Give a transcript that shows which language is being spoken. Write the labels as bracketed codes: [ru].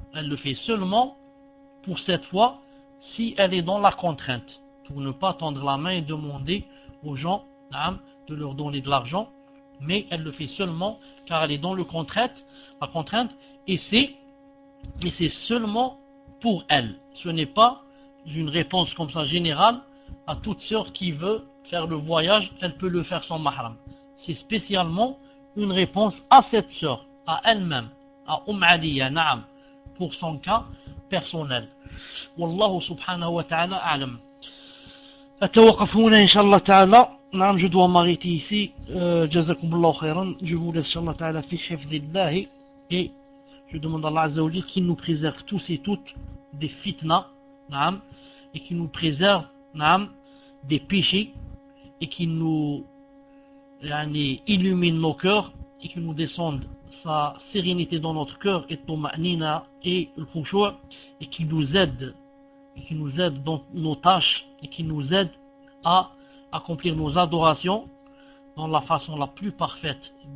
[fr] Elle le fait seulement pour cette fois si elle est dans la contrainte, pour ne pas tendre la main et demander aux gens de leur donner de l'argent, mais elle le fait seulement car elle est dans la contrainte, et c'est seulement pour elle. Ce n'est pas une réponse comme ça générale à toute sœur qui veut faire le voyage, elle peut le faire sans mahram. C'est spécialement une réponse à cette sœur, à elle-même, à Aliya, [ar] na'am, [fr] pour son cas personnel. [ar] Wallahu subhanahu wa ta'ala a'lam. أتوقف هنا إن شاء الله تعالى. نعم [fr] je dois m'arrêter ici. [ar] جزاكم الله خيرا. [fr] Je vous laisse [ar] إن شاء الله تعالى في حفظ الله. [fr] Et je demande à Allah Azza wa Jalla qu'il nous préserve tous et toutes des fitna, [ar] نعم, [fr] et qu'il nous préserve, نعم, des péchés, et qu'il nous illumine nos cœurs, et qu'il nous descende sa sérénité dans notre cœur, et tuma'nina et le khushu', et qu'il nous aide dans nos tâches, et qui nous aide à accomplir nos adorations dans la façon la plus parfaite,